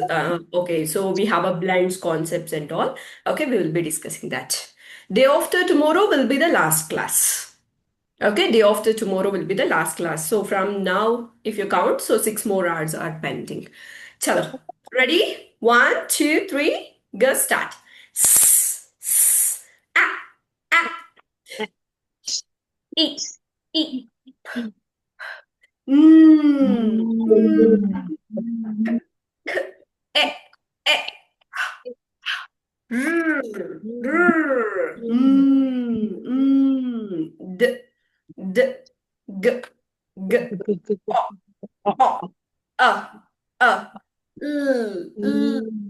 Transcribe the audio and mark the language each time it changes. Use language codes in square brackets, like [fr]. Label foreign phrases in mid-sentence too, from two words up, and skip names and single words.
[en] Okay, so we have a blends concepts and all. Okay, we will be discussing that. Day after tomorrow will be the last class. Okay, day after tomorrow will be the last class. So from now, if you count, so 6 more hours are pending. Chalo, ready? 1, 2, 3, go start. S, s, ah, ah, e, e, mm, mm, k, e, e. Rrr, rrr, d, d, g, g, o, o, a, a, l,